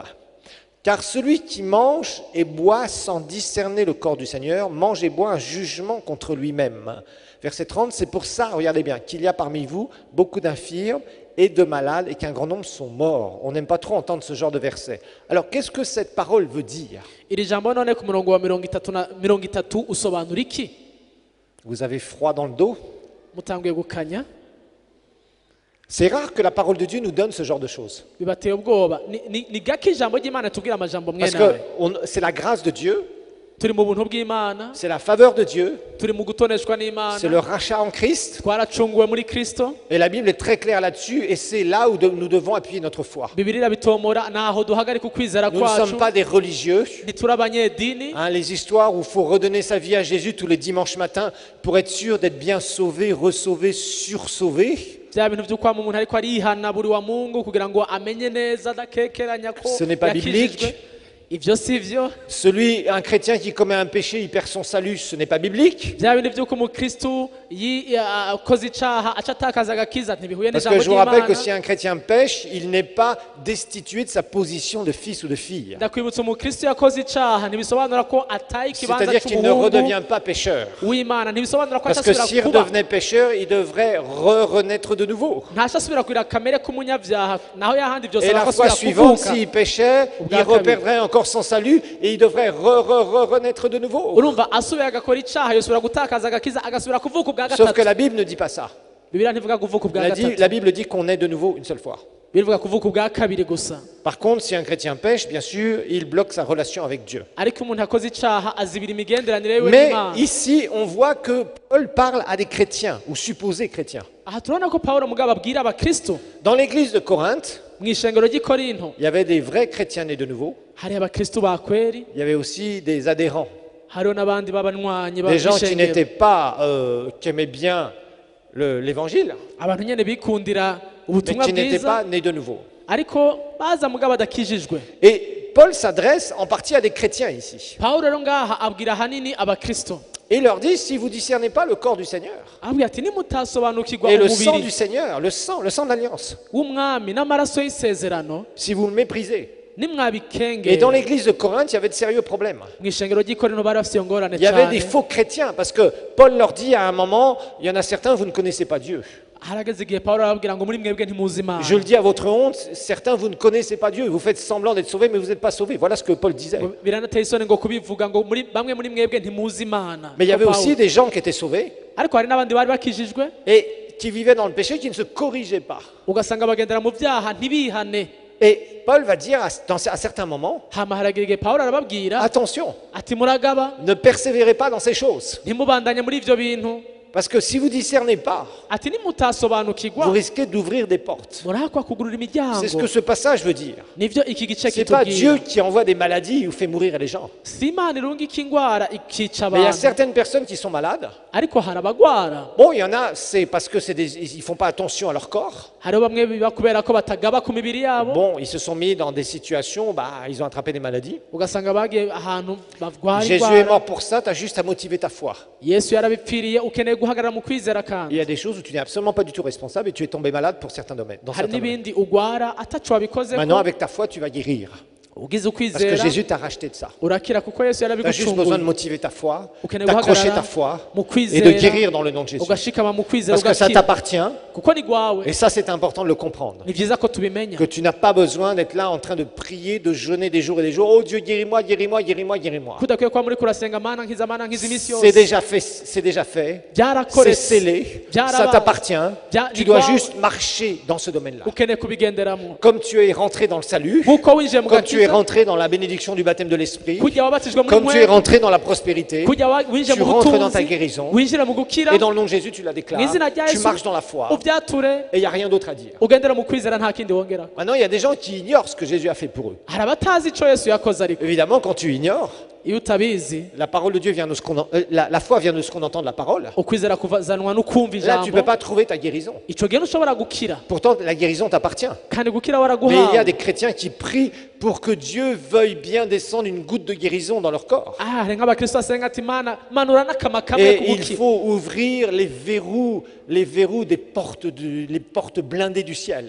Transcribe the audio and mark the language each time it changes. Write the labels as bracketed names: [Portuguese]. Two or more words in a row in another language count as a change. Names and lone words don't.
[French] Car celui qui mange et boit sans discerner le corps du Seigneur mange et boit un jugement contre lui-même. Verset 30, c'est pour ça, regardez bien, qu'il y a parmi vous beaucoup d'infirmes et de malades et qu'un grand nombre sont morts. On n'aime pas trop entendre ce genre de verset. Alors, qu'est-ce que cette parole veut dire? [Rundi] iri jambo none ku murongo wa 33 usobanura iki? [French] Vous avez froid dans le dos? [Rundi] Mutanguye gukanya? [French] C'est rare que la parole de Dieu nous donne ce genre de choses. [Rundi] Bibateye ubwoba ni gake ijambo ry'Imana tubwira amajambo [French] Parce [Rundi] mwe nawe [French] que c'est la grâce de Dieu, [Rundi] turi mu buntu bw'Imana [French] c'est la faveur de Dieu, [Rundi] turi mu gutoneshwa [French] c'est [Rundi] n'Imana [French] le rachat en Christ. [Rundi] twaracunguwe muri Kristo. [French] Et la Bible est très claire là-dessus et c'est là où nous devons appuyer notre foi. [Rundi] Bibiliya bitomora naho duhagarika ukwizera [French] Nous ne [Rundi] kwacu [French] sommes pas des religieux. [Rundi] ntituri abanyedini. [French] Les histoires où il faut redonner sa vie à Jésus tous les dimanches matins pour être sûr d'être bien sauvé, ressauvé, sursauvé. [Rundi] bya bintu by'uko umuntu ariko arihana buri wa Mungu kugira ngo amenye neza adakekeranya ko [French] Ce n'est pas biblique. [Rundi] ivyo sivyo. [French] Un chrétien qui commet un péché, il perd son salut, ce n'est pas biblique. [Rundi] bya bintu by'uko umukristu akoze icaha aca atakaza agakiza ntibihuye [French] Parce [Rundi] n'ijambo [French] que je vous rappelle que [Rundi] ry'Imana. [French] si un chrétien pêche, il n'est pas destitué de sa position de fils ou de fille. [Rundi] ndakwibutsa umukristu yakoze icaha ntibisobanura ko ataye ikibanza [French] C'est-à-dire qu'il ne [Rundi] c'umuhungu [French] redevient pas pécheur. [Rundi] w'Imana, ntibisobanura ko [French] Parce que [Rundi] atasubira [French] s'il [Rundi] kuba [French] redevenait pécheur, il devrait renaître de nouveau. [Rundi] ntasubira kugira kamere k'umunyabyaha naho yahandi byose [French] Et la fois [Rundi] arakosubira [French] suivante, [Rundi] kuvuka. [French] s'il péchait, il reperdrait encore son salut et il devrait renaître de nouveau. [Rundi] urumva asubiye agakora icaha yosubira gutakaza agakiza agasubira kuvuka ubwa [French] Sauf que [Rundi] gatatu. [French] la Bible ne dit pas ça. [Rundi] Bibiliya ntivuga kuvuka ubwa gatatu, [French] La Bible dit qu'on est de nouveau une seule fois. [Rundi] bivuga kuvuka ubwa kabiri gusa. [French] Par contre, si un chrétien pêche, bien sûr, il bloque sa relation avec Dieu. [Rundi] ariko umuntu akoze icaha azibira imigenderanire yiwe [French] Mais [Rundi] n'Imana. [French] ici, on voit que Paul parle à des chrétiens ou supposés chrétiens. [Rundi] aha turabona ko Pawulo mugabo abwira abakristo [French] Dans l'église de Corinthe, [Rundi] mu ishengero ry'i Korinto [French] il y avait des vrais chrétiens nés de nouveau. [Rundi] hari abakristo ba kweri, [French] Il y avait aussi des adhérents, [Rundi] hariho n'abandi b'abanywanyi [French] des gens qui [Rundi] b'ishengero, [French] n'étaient pas, qui aimaient bien l'évangile, [Rundi] abantu nyene bikundira [French] mais [Rundi] ubutumwa [French] qui n'étaient [Rundi] bwiza [French] pas nés de nouveau. [Rundi] ariko baza mugabo badakijijwe. [French] Et Paul s'adresse en partie à des chrétiens ici. [Rundi] Pawulo rero ngaha abwira hanini abakristo [French] Et il leur dit, si vous ne discernez pas le corps du Seigneur [Rundi] abwira ati nimutasobanukirwa [French] et le sang [Rundi] umubiri [French] du Seigneur, le sang de l'alliance, [Rundi] w'umwami n'amaraso y'isezerano [French] si vous le méprisez. Et [Rundi] nimwabikengera. [French] dans l'église de Corinthe, il y avait de sérieux problèmes. [Rundi] mu ishengero ry'i Korinto bari bafite iyo ngorane [French] Il y avait [Rundi] cyane. [French] des faux chrétiens parce que Paul leur dit à un moment, il y en a certains, vous ne connaissez pas Dieu. [Rundi] harageze igihe Pawulo arababwira ngo muri mwebwe ntimuzi Imana. [French] Je le dis à votre honte, certains, vous ne connaissez pas Dieu. Vous faites semblant d'être sauvés, mais vous n'êtes pas sauvés. Voilà ce que Paul disait. [Rundi] biranateye isoni ngo kubivuga ngo bamwe muri mwebwe ntimuzi Imana. [French] Mais il y avait [Rundi] Ko [French] aussi [Rundi] Pawulo. [French] des gens qui étaient sauvés [Rundi] ariko hari n'abandi bari bakijijwe [French] et qui vivaient dans le péché, qui ne se corrigeaient pas. [Rundi] ugasanga bagendera mu byaha ntibihane. [French] Et Paul va dire à certains moments, [Rundi] hama haragera igihe Pawulo arababwira [French] attention, [Rundi] ati muragaba [French] ne persévérez pas dans ces choses. [Rundi] ntimubandanye muri ivyo bintu. [French] Parce que si vous ne discernez pas, [Rundi] ati [French] vous [Rundi] nimutasobanukirwa [French] risquez d'ouvrir des portes. [Rundi] murakwa kugurura [French] C'est ce [Rundi] imiryango. [French] que ce passage veut dire. [Rundi] nivyo iki gice [French] C'est pas Dieu [Rundi] kitubwira. [French] qui envoie des maladies ou fait mourir les gens. [Rundi] si Imana irungika ingwara ikica [French] Mais il y a [Rundi] abantu, [French] certaines personnes qui sont malades. [Rundi] ariko hari abagwara. [French] Bon, il y en a, c'est parce que ils font pas attention à leur corps. [Rundi] hariho bamwe biba kubera ko batagaba ku mibiri yabo, [French] Bon, ils se sont mis dans des situations, ils ont attrapé des maladies. [Rundi] ugasanga bagiye ahantu barwara [French] Jésus est [Rundi] indwara. [French] mort pour ça, tu as juste à motiver ta foi. [Rundi] Yesu yarabipfiriye ukeneye guhagarara mu kwizera [French] Il [Rundi] kandi [French] y a des choses où tu n'es absolument pas du tout responsable et tu es tombé malade pour certains domaines. Dans [Rundi] hari [French] certains domaines. [Rundi] n'ibindi ugwara ataco wabikoze [French] Maintenant, [Rundi] ko [French] avec ta foi, tu vas guérir. [Rundi] ugize [French] Parce que [Rundi] ukwizera [French] Jésus t'a racheté de ça. [Rundi] urakira kuko Yesu [French] Tu as juste besoin [Rundi] yarabigucunguye [French] de motiver ta foi, [Rundi] ukeneye [French] d'accrocher [Rundi] guhagarara [French] ta foi [Rundi] mu [French] et de [Rundi] kwizera [French] guérir dans le nom de Jésus. [Rundi] ugashikama mu kwizera [French] Parce que ça [Rundi] ugakira [French] t'appartient [Rundi] kuko ni gwawe [French] et ça, c'est important de le comprendre. [Rundi] ni vyiza ko tubimenya [French] Que tu n'as pas besoin d'être là en train de prier, de jeûner des jours et des jours. Oh Dieu, guéris-moi, guéris-moi, guéris-moi, guéris-moi. [Rundi] kudakwiye kuba muri kurasenga mana nkiza imisi [French] C'est [Rundi] yose [French] déjà fait, c'est déjà fait. C'est [Rundi] byarakoretse [French] scellé, ça [Rundi] byarabaye [French] t'appartient. [Rundi] Bya- [French] Tu dois [Rundi] ni [French] juste marcher dans ce domaine-là. [Rundi] ukeneye kubigenderamo [French] Comme tu es rentré dans le salut, [Rundi] nkuko winjiye mu [French] comme tu es [Rundi] gakiza [French] rentré dans la bénédiction du baptême de l'Esprit, [Rundi] kujya wabatijwe muri [French] comme tu es [Rundi] mwe [French] rentré dans la prospérité, [Rundi] kujya winjiye [French] tu [Rundi] mu [French] rentres dans ta [Rundi] butunzi [French] guérison, [Rundi] winjira mu gukira [French] et dans le nom de Jésus, tu la déclares, [Rundi] mu izina rya [French] tu [Rundi] Yesu [French] marches dans la foi, [Rundi] ubyature [French] et il n'y a rien d'autre à dire. [Rundi] ugendera mu kwizera nta kindi wongera [French] Maintenant, il y a des gens qui ignorent ce que Jésus a fait pour eux. [Rundi] hari abatazi ico Yesu yakoze ariko [French] Évidemment, quand tu ignores, [Rundi] iyo utabizi [French] la parole de Dieu vient de ce qu'on la foi vient de ce qu'on entend de la parole. [Rundi] ukwizera kuvazanwa no kumva [French] Là, tu ne [Rundi] ijambo [French] peux pas trouver ta guérison. [Rundi] ico gihe ntushobora gukira [French] Pourtant, la guérison t'appartient. [Rundi] kandi gukira [French] Mais il y a [Rundi] waraguhawe [French] des chrétiens qui prient pour que Dieu veuille bien descendre une goutte de guérison dans leur corps. [Rundi] hari nk'abakristo basenga ati mana manura n'akama kamwe [French] Et [Rundi] ku [French] il [Rundi] gukira [French] faut ouvrir les verrous des portes, les portes blindées du ciel.